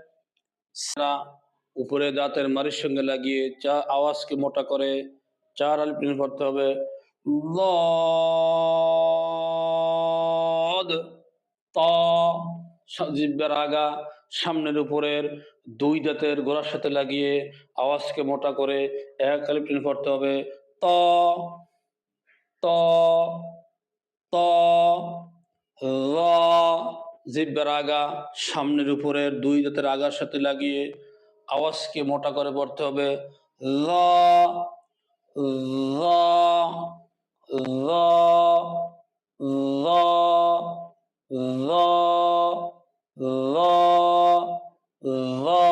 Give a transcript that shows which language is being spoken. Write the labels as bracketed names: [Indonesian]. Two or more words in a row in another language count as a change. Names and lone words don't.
[Bangla] উপরে দাঁতের মাড়ির সঙ্গে লাগিয়ে আওয়াজকে মোটা করে চার আলিফ টেনে পড়তে হবে লদ, ত। জিহ্বার আগা সামনের উপরের দুই দাঁতের গোড়ার সাথে লাগিয়ে আওয়াজকে মোটা করে এক আলিফ টেনে পড়তে হবে ত, ত, ত। ল, জিহ্বার আগা সামনের উপরের দুই দাঁতের আগার সাথে লাগিয়ে আওয়াজকে মোটা করে পড়তে হবে ল, ল, ল, ল, ল, ল, ল।